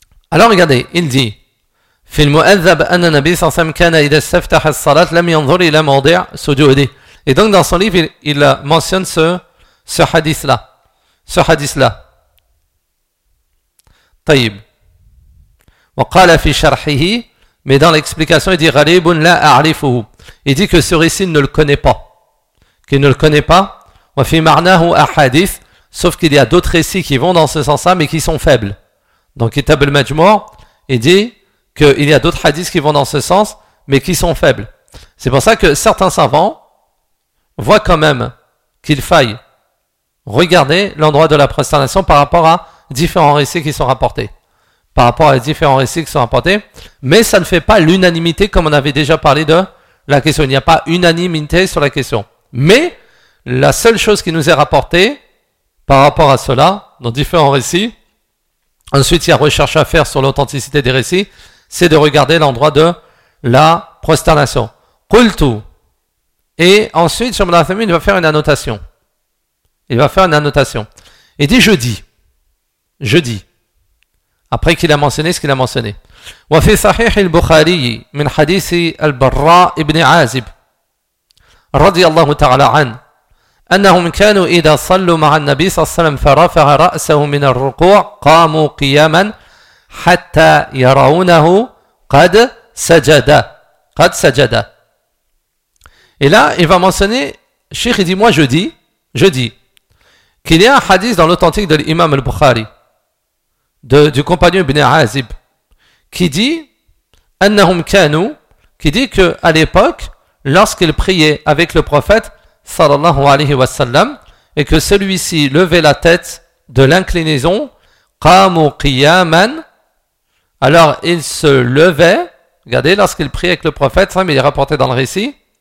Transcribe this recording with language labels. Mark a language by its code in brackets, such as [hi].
[fr] Alors regardez, il dit [ar] في المؤذب أن النبي صلى الله عليه وسلم كان إذا استفتح الصلاة لم ينظر إلى موضع سجوده. [fr] Et donc dans son livre, il mentionne ce hadith-là. Ce hadith-là. [ar] طيب. وقال في شرحه, [fr] mais dans l'explication, il dit [ar] غريب لا أعرفه. [fr] Il dit que ce récit ne le connaît pas. Qu'il ne le connaît pas. [ar] وفي معناه أحاديث. [fr] Sauf qu'il y a d'autres récits qui vont dans ce sens-là, mais qui sont faibles. Donc Kitab al-Majmu', il dit qu'il y a d'autres hadiths qui vont dans ce sens, mais qui sont faibles. C'est pour ça que certains savants voient quand même qu'il faille regarder l'endroit de la prosternation par rapport à différents récits qui sont rapportés. Par rapport à différents récits qui sont rapportés, mais ça ne fait pas l'unanimité comme on avait déjà parlé de la question. Il n'y a pas unanimité sur la question. Mais la seule chose qui nous est rapportée par rapport à cela, dans différents récits, ensuite, il y a recherche à faire sur l'authenticité des récits, c'est de regarder l'endroit de la prosternation. Qultu. Et ensuite, Shaykh Ibn Uthaymeen va faire une annotation. Il va faire une annotation. Et dit jeudi. Après qu'il a mentionné ce qu'il a mentionné. [ar] Wa fi sahih al-Bukhari min hadith al-Barra ibn Azib radiyallahu ta'ala an أنهم كانوا إذا صلوا مع النبي صلى الله عليه وسلم فرفع رأسه من الركوع قاموا قياما حتى يرونه قد سجد قد سجد. [fr] Et là, il va mentionner, Cheikh, il dit, moi je dis qu'il y a un hadith dans l'authentique de l'imam al-Bukhari du compagnon Ibn Azib qui dit qu'à l'époque, lorsqu'il priait avec le prophète sallallahu alayhi wa sallam, et que celui-ci levait la tête de l'inclinaison, [ar] qamu qiyaman, [fr] alors il se levait, regardez, lorsqu'il priait avec le prophète, ça, mais il est rapporté dans le récit,